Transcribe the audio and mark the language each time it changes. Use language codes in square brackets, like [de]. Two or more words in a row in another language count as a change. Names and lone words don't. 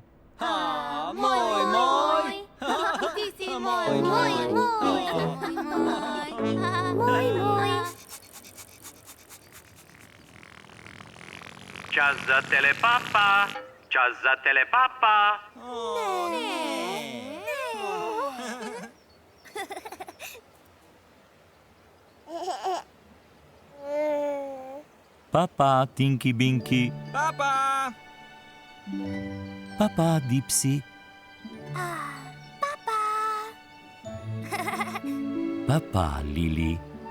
[sl] Moj, moj. Ti si moj, moj, moj. Čas za telepapa, čas za telepapa. Papa, Tinky Binky. Papa. Papa, Dipsy. Papa, Lili.